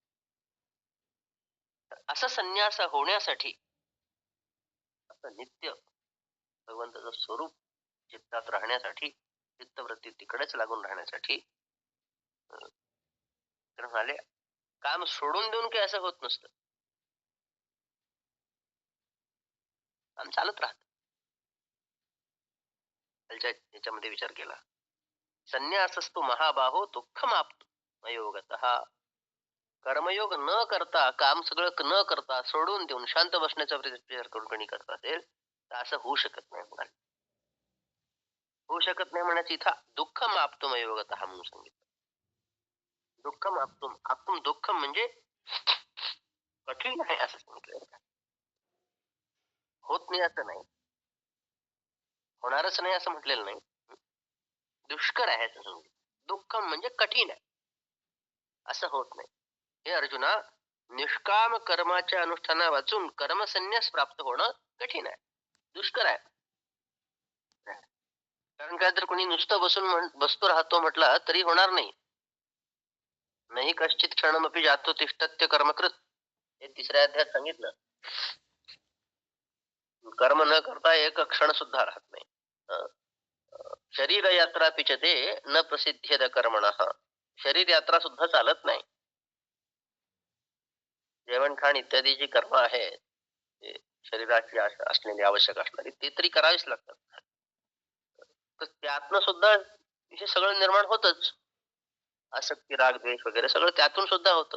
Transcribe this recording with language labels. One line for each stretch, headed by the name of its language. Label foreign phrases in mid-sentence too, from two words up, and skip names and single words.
Marathi: तर असं संन्यास होण्यासाठी असं नित्य भगवंताचं स्वरूप चित्तात राहण्यासाठी, चित्तवृत्ती तिकडेच लागून राहण्यासाठी तर म्हणाले, काम सोडून देऊन काही असं होत नसतं. काम चालत राहतं. खालच्या याच्यामध्ये विचार केला.
Sanskrit: संन्यासस्तु महाबाहो दुःखमाप्तो योगतः.
Marathi: कर्मयोग न करता, काम सगळं न करता, सोडून देऊन शांत बसण्याचा विचार करून कोणी करत असेल, तर असं होऊ शकत नाही म्हणाले. होऊ शकत नाही म्हणायचं इथं
Sanskrit: दुःखम आप्तुम योगतः
Marathi: म्हणून सांगितलं.
Sanskrit: दुःखम आप्तुम, आप्तुम दुःखम
Marathi: म्हणजे कठीण आहे असं सांगितलं. होत नाही असं नाही, होणारच नाही असं म्हटलेलं नाही. दुष्कर आहे असं सांगितलं. दुःखम म्हणजे कठीण आहे. असं होत नाही. हे अर्जुना, निष्काम कर्माच्या अनुष्ठाना वाचून कर्मसन्यास प्राप्त होणं कठीण आहे, दुष्कर आहे. कारण काय, तर कोणी नुसतं बसतो राहतो म्हटला तरी होणार नाही.
Sanskrit: नाही कश्चित क्षणमपि जातो तिष्ठत्य कर्मकृत,
Marathi: हे 3ऱ्या अध्यायात सांगितलं. कर्म न करता एक क्षण सुद्धा राहत नाही.
Sanskrit: शरीर यात्रा पिचते न प्रसिद्ध्येद कर्मणः,
Marathi: शरीर यात्रा सुद्धा चालत नाही. जेवण खाण इत्यादी जी कर्म आहे, शरीराची असलेली आवश्यक असणारी, ते तरी करावीच लागतात. तर त्यातनं सुद्धा हे सगळं निर्माण होतच. आसक्ती, राग, द्वेष वगैरे सगळं त्यातून सुद्धा होतं.